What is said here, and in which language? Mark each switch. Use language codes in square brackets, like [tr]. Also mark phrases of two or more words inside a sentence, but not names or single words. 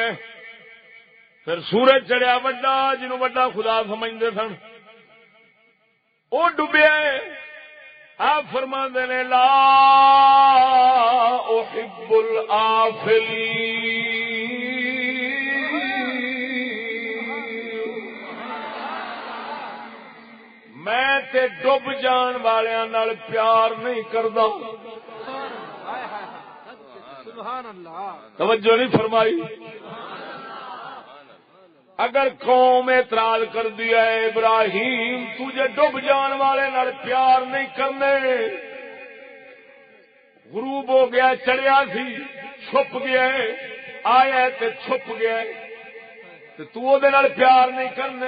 [pa] پھر سورج چڑھیا وڈا جنوں وڈا خدا سمجھتے سن وہ ڈبیا. آپ فرماندے نے [ar] لا احب الآفلین. [pa] میں تے ڈب جان والیاں نال پیار نہیں کردا. [ar] سبحان اللہ. [pa] توجہ نہیں فرمائی. اگر قوم اعتراض کر دیا ہے ابراہیم تجھے ڈب جان والے نال پیار نہیں کرنے. غروب ہو گیا چڑھیا سی چھپ گیا آیا تے چھپ گیا تے تو دے نال پیار نہیں کرنے.